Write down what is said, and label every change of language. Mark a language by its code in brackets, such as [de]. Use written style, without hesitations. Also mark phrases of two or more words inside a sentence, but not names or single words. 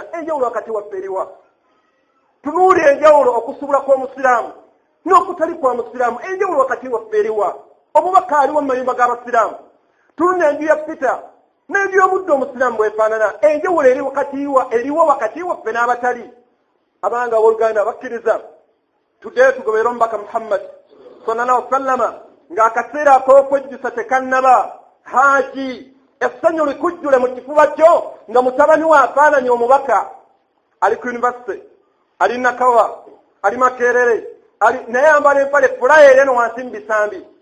[lg] enjawulo wakati waffe eriwa tunuulira enjawulo okusubula kw'omusiraamu n'okutali kwa musiraamu enjawulo wakati waffe eriwa omubaka aliwo mu mayumba g'abasiraamu tulina enju ya Peter n'enju y'omuddo omusiraamu bwefaanana enjawulo eriwo wakati waffe n'abatali abanga abooluganda bakkiriza tuddeyo tugoberera omubaka Muhammad [ar] صلى الله عليه وسلم [lg] ng'akaseera ak'okwejjusa tekannaba haji essanyu likujjule mu kifuba kyo nga mutabani we afaananye omubaka ali ku university ali Nakawa ali Makerere naye ayambala empale fulayo eno wansi mu bisambi